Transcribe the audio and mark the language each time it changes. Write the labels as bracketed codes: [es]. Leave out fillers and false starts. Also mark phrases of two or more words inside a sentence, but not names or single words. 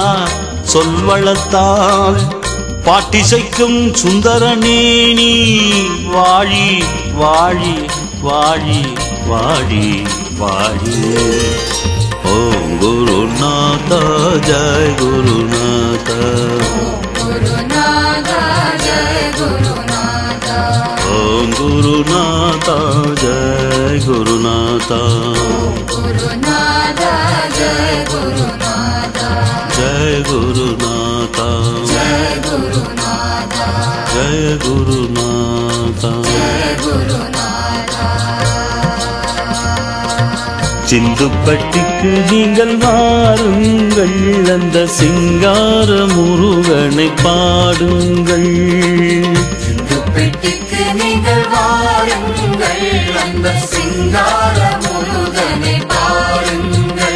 [ta] சொல்வளத்தால் பாட்டிசைக்கும் சுந்தரனே நீ. வாழி வாழி வாழி வாழி வாழி. [sa] ॐ गुरुनाथ जय गुरुनाथ. गुरुनाथ जय गुरुनाथ. गुरुनाथा गुरुनाथा जय गुरुनाथा जय गुरुनाथा जय गुरुनाथा जय गुरुनाथा जय गुरुनाथा [ta] சிந்துப்பட்டிக்கு நீங்கள் வாருங்கள் அந்த சிங்கார முருகனை பாடுங்கள் சிந்துப்பட்டிக்கு நீங்கள் வாருங்கள் அந்த சிங்கார முருகனை பாருங்கள்